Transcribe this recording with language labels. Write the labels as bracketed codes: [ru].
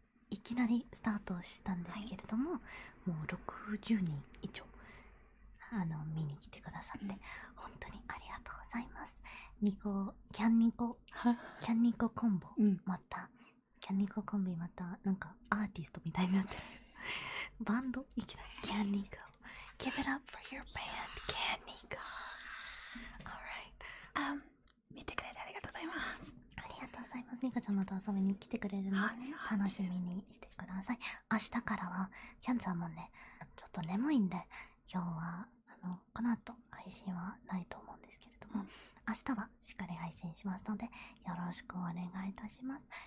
[ja] いきなりスタートしたんですけれども、もう60人以上見に来てくださって、本当にありがとうございます。キャンニココンボ、またキャンニココンビまたなんかアーティストみたいになってるバンドいきなりキャンニコ [en] Give it up for your band, Kyandie. Alright. [ja] 見てくれてありがとうございます。ありがとうございます。ニコちゃんまた遊びに来てくれるので楽しみにしてください。明日からはキャンちゃんもねちょっと眠いんで今日はこの後配信はないと思うんですけれども、明日はしっかり配信しますのでよろしくお願いいたします。